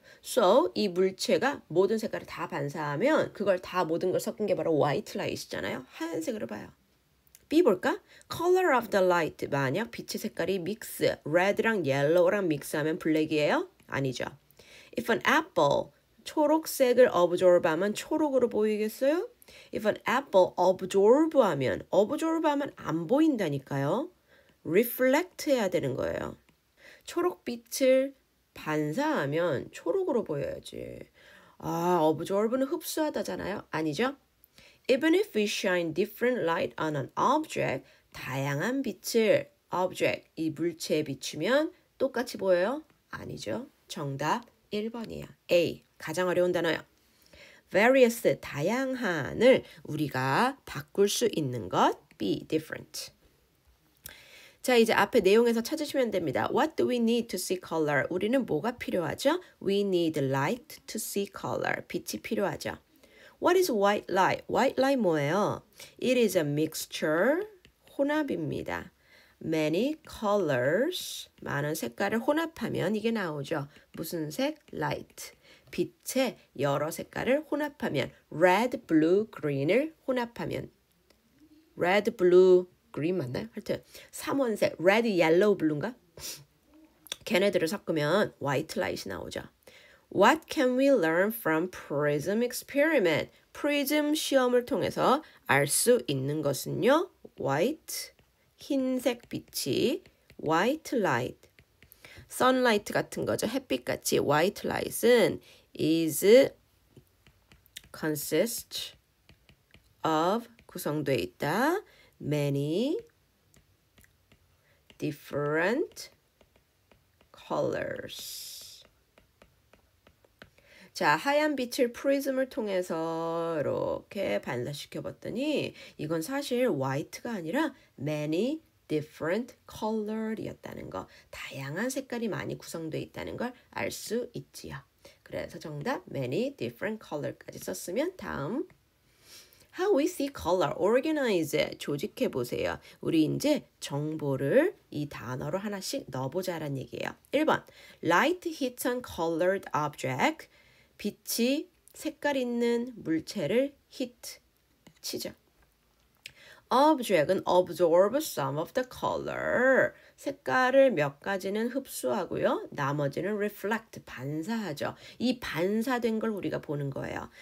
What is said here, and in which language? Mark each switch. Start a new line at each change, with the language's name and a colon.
Korean: So, 이 물체가 모든 색깔을 다 반사하면 그걸 다 모든 걸 섞은 게 바로 white light이잖아요. 하얀색으로 봐요. B 볼까?
English: Color of the light.
Korean: 만약 빛의 색깔이 믹스, red랑 yellow랑 믹스하면 블랙이에요? 아니죠.
English: If an apple,
Korean: 초록색을 absorb하면 초록으로 보이겠어요?
English: If an apple absorb하면
Korean: 안 보인다니까요. reflect 해야 되는 거예요. 초록빛을 반사하면 초록으로 보여야지. absorb는 흡수하다잖아요. 아니죠?
English: Even if we shine different light on an object,
Korean: 다양한 빛을 object, 이 물체에 비추면 똑같이 보여요? 아니죠. 정답 1번이에요. A, 가장 어려운 단어요. various, 다양한을 우리가 바꿀 수 있는 것.
English: B, different.
Korean: 자, 이제 앞에 내용에서 찾으시면 됩니다.
English: What do we need to see color?
Korean: 우리는 뭐가 필요하죠?
English: We need light to see color.
Korean: 빛이 필요하죠.
English: What is white light?
Korean: White light 뭐예요?
English: It is a mixture,
Korean: 혼합입니다.
English: Many colors,
Korean: 많은 색깔을 혼합하면 이게 나오죠. 무슨 색? Light. 빛의 여러 색깔을 혼합하면 red, blue, green을 혼합하면 red, blue, green 맞나요? 하여튼 3원색 red, yellow, blue인가? 걔네들을 섞으면 white light이 나오죠.
English: What can we learn from prism experiment?
Korean: 프리즘 시험을 통해서 알 수 있는 것은요. white, 흰색 빛이 white light, sunlight 같은 거죠. 햇빛같이 white light은
English: is consist of
Korean: 구성되어 있다.
English: many different colors.
Korean: 자, 하얀 빛을 프리즘을 통해서 이렇게 반사시켜 봤더니 이건 사실 white가 아니라
English: many different color
Korean: 이었다는 거. 다양한 색깔이 많이 구성되어 있다는 걸 알 수 있지요. 그래서 정답 many different color까지 썼으면 다음 How we see color, organize, 조직해 보세요. 우리 이제 정보를 이 단어로 하나씩 넣어보자라는 얘기예요.
English: 1번, light hits on colored object.
Korean: 빛이 색깔 있는 물체를 hit, 치죠.
English: object은 absorb some of the color.
Korean: 색깔을 몇 가지는 흡수하고요. 나머지는 reflect, 반사하죠. 이 반사된 걸 우리가 보는 거예요.